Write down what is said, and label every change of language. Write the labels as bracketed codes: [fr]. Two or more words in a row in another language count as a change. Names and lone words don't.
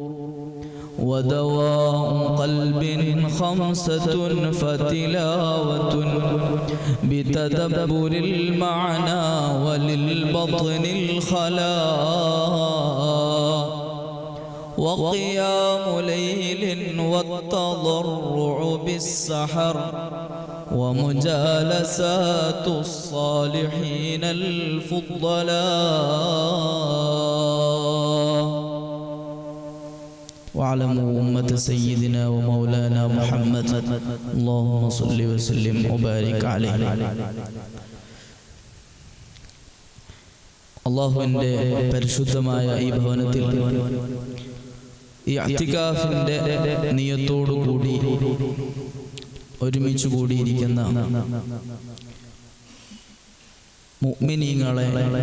[ar] ودواء قلب 5 فتلاوة بتدبر المعنى وللبطن الخلاء، وقيام ليل والتضرع بالسحر، ومجالسات الصالحين الفضلاء. واعلموا أمة سيدنا ومولانا محمد اللهم صل وسلم وبارك عليه. [ml] അള്ളാഹുവിൻ്റെ പരിശുദ്ധമായ ഈ ഭവനത്തിൽ ഈ ഇഅ്തികാഫിൻ്റെ നിയത്തോടു കൂടി ഒരുമിച്ച് കൂടിയിരിക്കുന്ന മുഅ്മിനീങ്ങളെ